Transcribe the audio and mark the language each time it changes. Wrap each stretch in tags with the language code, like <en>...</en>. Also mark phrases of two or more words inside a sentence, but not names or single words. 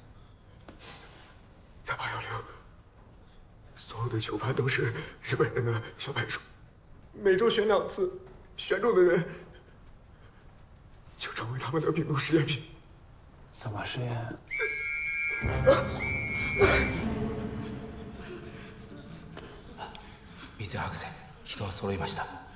<zh>在816，所有的囚犯都是日本人的小白鼠，每周选2次，选中的人就成为他们的病毒实验品。怎么实验？水博士、</zh> <ja>人は揃いました。</ja>